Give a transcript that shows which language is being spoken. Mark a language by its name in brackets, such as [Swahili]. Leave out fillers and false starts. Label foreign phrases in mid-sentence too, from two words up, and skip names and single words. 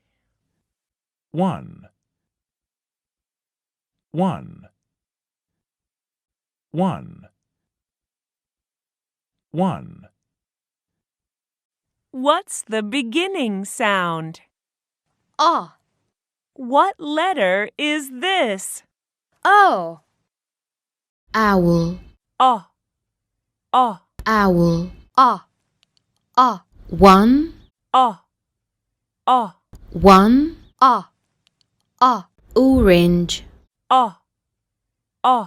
[English] 1 1 1 1 What's the beginning sound? O, What letter is this? O. Owl, O, o, owl. O, 1, o, o, 1. O, Orange, o, o,